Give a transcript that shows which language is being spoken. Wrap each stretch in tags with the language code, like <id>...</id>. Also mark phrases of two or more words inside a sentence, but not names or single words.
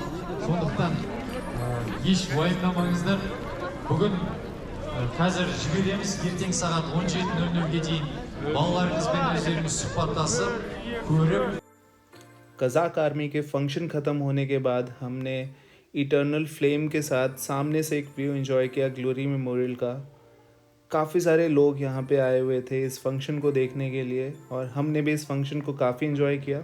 <kk>Сондықтан еш уайымдамаңыздар. Бүгін қазір жібереміз, ертең сағат 17:00-ге дейін балаларыңызбен өздеріңіз сұхбаттасып, көріп।</kk> <hi>कज़ाक आर्मी के फंक्शन ख़त्म होने के बाद हमने</hi> <en>eternal flame</en> <hi>के साथ सामने से एक व्यू एंजॉय किया ग्लोरी मेमोरियल का। काफ़ी सारे लोग यहाँ पे आए हुए थे इस फंक्शन को देखने के लिए और हमने भी इस फंक्शन को काफ़ी एंजॉय किया।</hi>